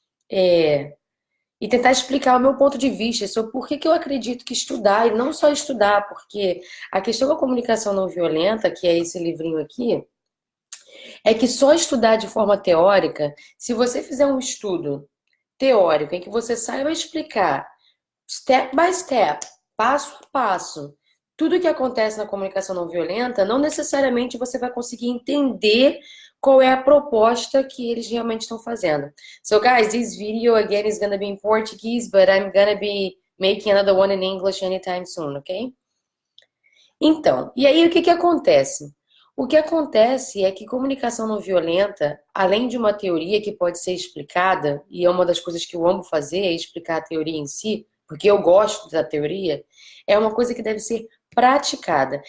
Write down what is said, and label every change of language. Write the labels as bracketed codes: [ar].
[pt] é, e tentar explicar o meu ponto de vista sobre por que que eu acredito que estudar, e não só estudar, porque a questão da comunicação não violenta, que é esse livrinho aqui, é que só estudar de forma teórica, se você fizer um estudo teórico em que você saiba explicar [en] step by step, [pt] passo a passo, tudo o que acontece na comunicação não violenta, não necessariamente você vai conseguir entender qual é a proposta que eles realmente estão fazendo. [en] So, guys, this video again is gonna be in Portuguese, but I'm gonna be making another one in English anytime soon, ok? [pt] Então, e aí o que que acontece? O que acontece é que comunicação não violenta, além de uma teoria que pode ser explicada, e é uma das coisas que eu amo fazer, é explicar a teoria em si, porque eu gosto da teoria, é uma coisa que deve ser praticada.